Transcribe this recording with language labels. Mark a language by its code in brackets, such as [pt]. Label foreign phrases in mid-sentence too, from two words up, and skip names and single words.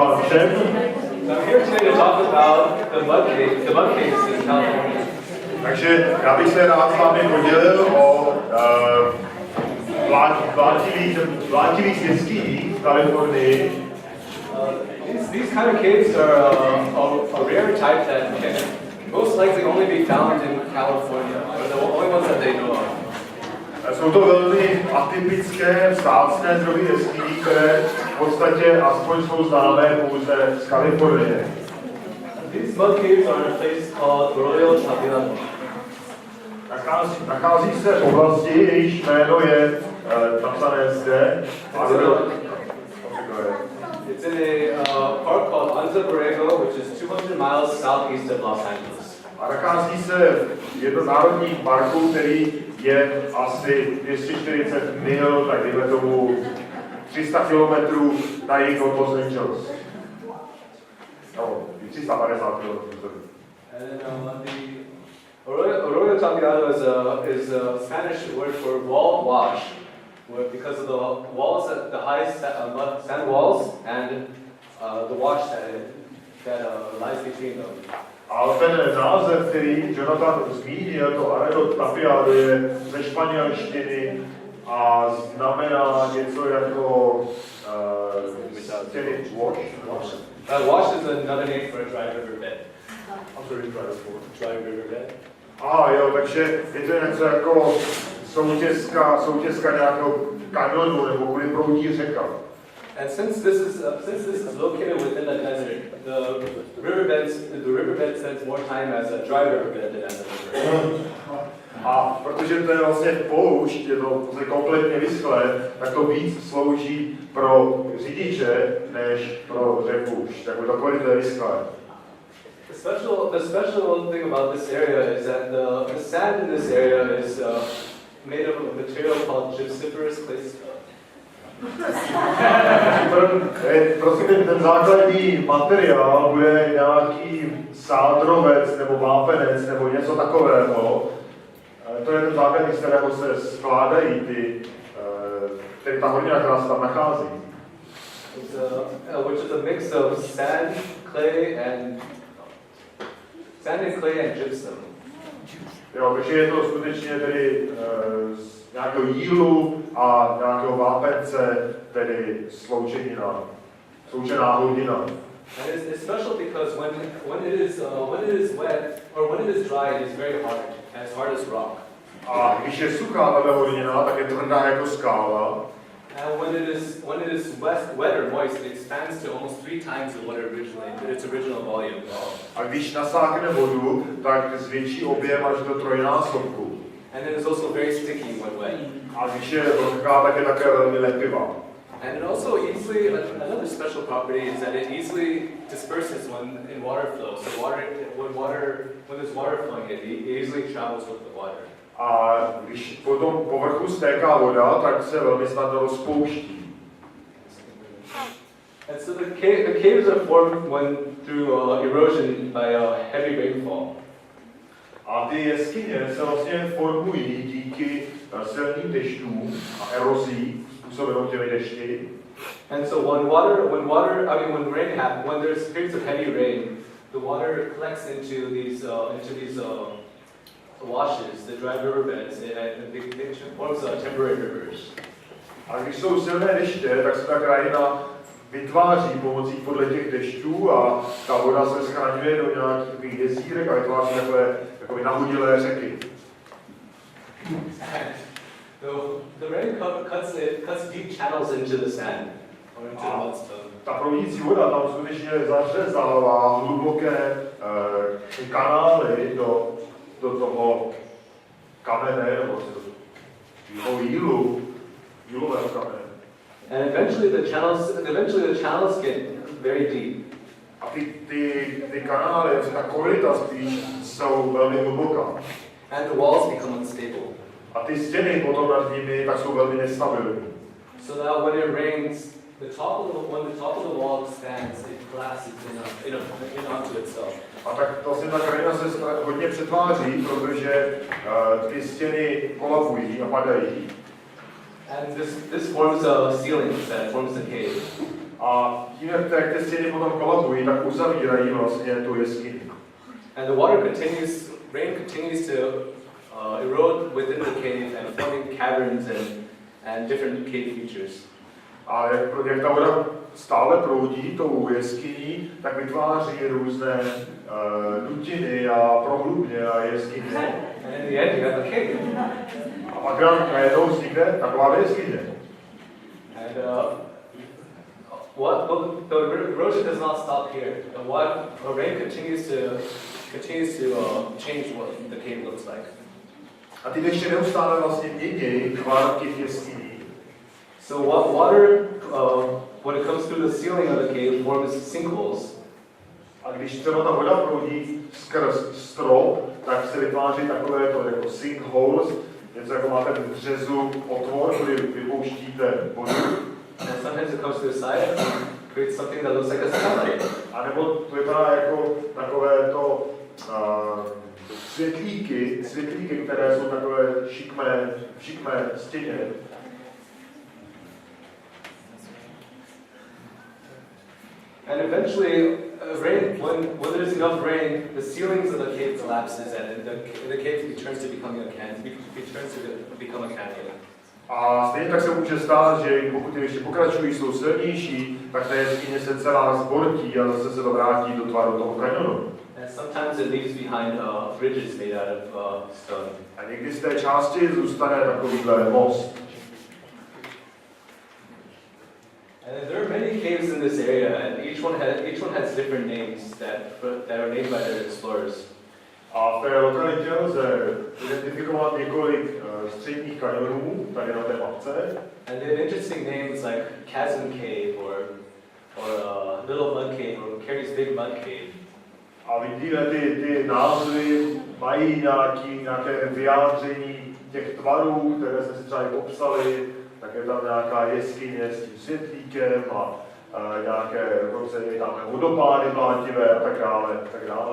[cs] Vašem. [en] So I'm here today to talk about the mud caves in California. [cs] Takže já bych se rád s vámi podělil o vlátivých jeskyních v Kalifornii. [en] These kind of caves are a rare type that can most likely only be found in California. They're the only ones that they know of. [cs] Jsou to velmi atypické, vzácné druhy jeskyní, které v podstatě aspoň jsou známé pouze z Kalifornie. [en] These mud caves are in a place called Arroyo Chavirano. [cs] Nachází se v oblasti, jejíž jméno je napsané zde. [en] It's in a park called Anza Borrego, which is 200 miles southeast of Los Angeles. [cs] A nachází se v jednom národním parku, který je asi 240 mil, tak dejme tomu 300 kilometrů na jih od Los Angeles. No, 350 kilometrů. [en] Arroyo Chavirano is a Spanish word for wall wash, because of the walls, the high sand walls, and the wash that lies between them. [cs] Ale ten název, který Jonathan zmínil, to Arroyo Tapiado, je ze španělštiny a znamená něco jako wash. [en] Wash is another name for a dry riverbed. Dry riverbed. [cs] Jo, takže je to něco jako soutězka nějakého kanionu, nebo kudy proudí řeka. [en] And since this is located within the desert, the riverbed spends more time as a dry riverbed than as a river. [cs] A protože to je vlastně poušť, je to kompletně vyschlé, tak to víc slouží pro řidiče, než pro řeku. Tak to kolik to je vyschlé. [en] The special thing about this area is that the sand in this area is made of a material called gypsiferous clay. [cs] Prosím, ten základní materiál bude nějaký sádrovec nebo vápenec nebo něco takového. To je ten základní, z kterého se skládají ta hornina, která se tam nachází. [en] Which is a mix of sand, clay, and gypsum. [cs] Jo, takže je to skutečně tedy z nějakého jílu a nějakého vápence, tedy sloučená hlodina. [en] And it's special because when it is wet or when it is dry, it is very hard as rock. [cs] A když je suchá tato hlodina, tak je tvrdá jako skála. [en] And when it is wet or moist, it expands to almost 3 times its original volume. [cs] A když nasákne vodu, tak zvětší objem až do trojnásobku. [en] And it is also very sticky when wet. [cs] A když je vlhká, tak je také velmi lepivá. [en] And it also another special property is that it easily disperses when in water flow. So when there's water flowing, it easily travels with the water. [cs] A když po tom povrchu stéká voda, tak se velmi snadno rozpouští. [en] And so the caves are formed through erosion by heavy rainfall. [cs] A ty jeskyně se vlastně formují díky silným dešťům a erozí způsobenou těmi dešti. [en] And so when there's periods of heavy rain, the water collects into these washes, the dry riverbeds, and it forms temporary rivers. [cs] A když jsou silné deště, tak se ta krajina vytváří pomocí podle těch dešťů a ta voda se schraňuje do nějakých jezírek a vytváří takové nahodilé řeky. [en] The rain cuts deep channels into the sand or into the mudstone. [cs] Ta proudící voda tam skutečně zařezává hluboké kanály do toho kamene, nebo toho jílového kamene. [en] And eventually the channels get very deep. [cs] A ty kanály, ta koryta spíš, jsou velmi hluboká. [en] And the walls become unstable. [cs] A ty stěny potom nad nimi tak jsou velmi nestabilní. [en] So that when it rains, when the top of the wall expands, it collapses in onto itself. [cs] A tak vlastně ta krajina se hodně přetváří, protože ty stěny kolabují a padají. [en] And this forms a ceiling that forms the cave. [cs] A tím, jak ty stěny potom kolabují, tak uzavírají vlastně tu jeskyni. [en] And the rain continues to erode within the cave and forming caverns and different cave features. [cs] A jak ta voda stále proudí tou jeskyní, tak vytváří různé dutiny a prohlubně a jeskyně. [en] And in the end, you have a cave. [cs] A pak nám najednou vznikne taková jeskyně. [en] And the erosion does not stop here. The rain continues to change what the cave looks like. [cs] A ty ještě neustále vlastně mění tvar těch jeskyní. [en] So what water, when it comes through the ceiling of the cave, forms sinkholes. [cs] A když třeba ta voda proudí skrz strop, tak se vytváří takové to jako sinkholes, něco jako máte v březu otvor, kdy vypouštíte vodu. [en] And sometimes it comes to the side and creates something that looks like a skylight. [cs] A nebo to vypadá jako takové to světlíky, které jsou takové šikmé stěně. [en] And eventually, when there's enough rain, the ceilings of the cave collapses and the cave returns to become a canyon. [cs] A stejně tak se může stát, že pokud ještě pokračují, jsou silnější, tak ta jeskyně se celá zbortí a zase se to vrátí do tvaru toho kanionu. [en] And sometimes it leaves behind bridges made out of stone. [cs] A někdy z té části zůstane takovýhle most. [en] And there are many caves in this area, and each one has different names that are named by their explorers. [cs] A v té lokalitě lze identifikovat několik středních kanionů tady na té mapce. [en] And they have interesting names like Chasm Cave or Little Mud Cave or Carrie's Big Mud Cave. [cs] A vidíme, ty názvy mají nějaké vyjádření těch tvarů, které jsme si třeba i popsali, tak je tam nějaká jeskyně s tím světlíkem a nějaké, dokonce je tam vodopády mlátivé a tak dále.